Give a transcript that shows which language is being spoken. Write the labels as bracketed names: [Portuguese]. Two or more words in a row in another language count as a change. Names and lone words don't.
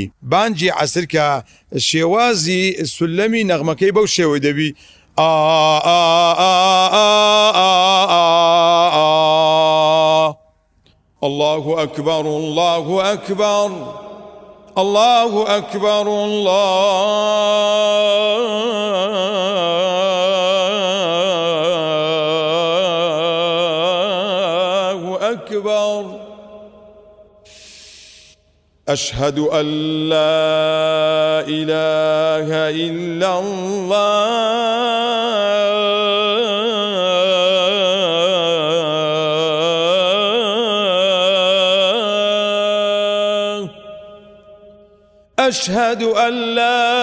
[Central Kurdish] بانگی عەسر کە شێوازی سولەمی نەغمەکەی بەو شێوەی دەبی [Arabic] الله ئەکبەر الله ئەکبەر الله ئەکبەر الله ئەکبەر. أشهد أن لا إله إلا الله أشهد أن لا